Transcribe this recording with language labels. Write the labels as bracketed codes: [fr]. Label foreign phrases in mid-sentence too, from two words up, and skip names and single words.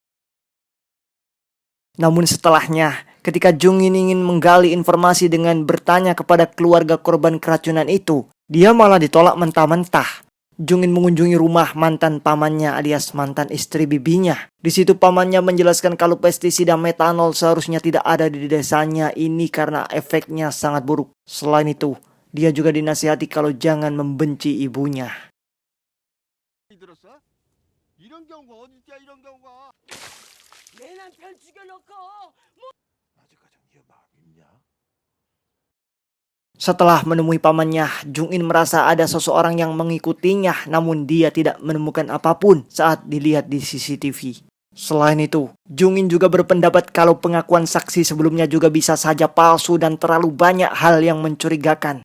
[id] Namun setelahnya, ketika Jung-in ingin menggali informasi dengan bertanya kepada keluarga korban keracunan itu, dia malah ditolak mentah-mentah. Jung-in mengunjungi rumah mantan pamannya alias mantan istri bibinya. Di situ pamannya menjelaskan kalau pestisida metanol seharusnya tidak ada di desanya ini karena efeknya sangat buruk. Selain itu, dia juga dinasihati kalau jangan membenci ibunya. [ko] 들었어? 이런 경우가 어디 있냐 이런 경우가. 내 남편 죽여놓고 아직까지 네 마음이 있냐? [id] Setelah menemui pamannya, Jung-in merasa ada seseorang yang mengikutinya, namun dia tidak menemukan apapun saat dilihat di CCTV. Selain itu, Jung-in juga berpendapat kalau pengakuan saksi sebelumnya juga bisa saja palsu dan terlalu banyak hal yang mencurigakan.